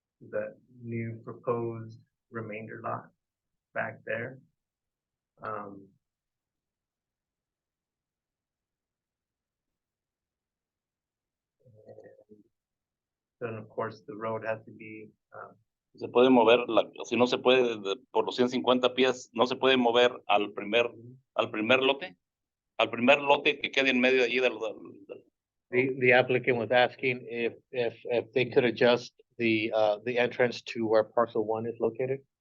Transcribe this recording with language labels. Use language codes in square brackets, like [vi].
[en] The new proposed remainder lot back there. Then of course the road has to be [es] Se puede mover, si no se puede, por los 150 pies, no se puede mover al primer lote. Al primer lote que quede en medio allí del [en] The applicant was asking if they could adjust the entrance to where parcel 1 is located.